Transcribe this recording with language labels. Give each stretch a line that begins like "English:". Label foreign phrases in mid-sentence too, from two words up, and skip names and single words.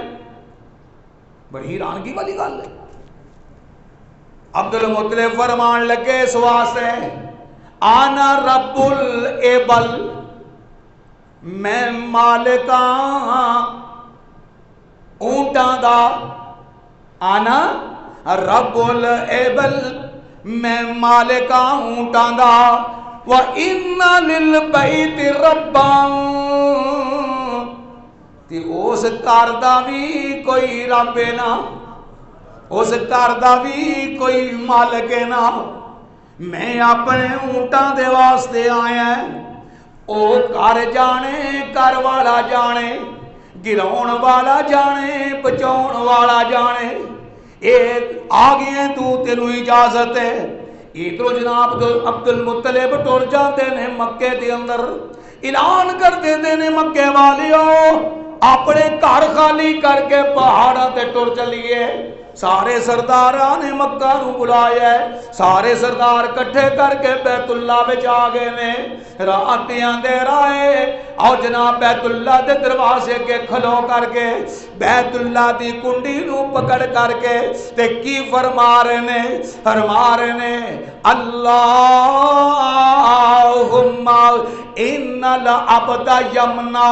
Punjabi: بڑی حیرانگی والی گل ہے. عبد المطلب فرمان لگے اس واسطے
Arabic: آنا رب الابل
Punjabi: میں مالکاں اونٹاں دا
Arabic: آنا رب الابل
Punjabi: میں مالکاں اونٹاں دا
Arabic: وَإِنَّ لِلْبَيْتِ رَبًّا
Punjabi: تے اس گھر دا بھی کوئی رب ہے نا اس گھر دا بھی کوئی مالک ہے نا. میں اپنے اونٹاں دے واسطے آیا او گھر جانے گھر والا جانے گراؤن والا جانے بچاؤن والا جانے اے آ گئے تو تینوں اجازت ہے. ادھر جناب عبد المطلب ٹر جاتے نے مکے دے اندر اعلان کر دیتے نے مکے والیو اپنے گھر خالی کر کے پہاڑاں تے ٹر چلیے. سارے سرداراں نے مکہ نو بلایا ہے سارے سردار کٹھے کر کے بیت اللہ وچ آ گئے نے. رات اندھیرا ہے اور جناب بیت اللہ دے دروازے کے کھلو کر کے بیت اللہ دی کنڈی نو پکڑ کر کے تے کی فرما رہے نے
Arabic: اللہم ان العبد یمنا.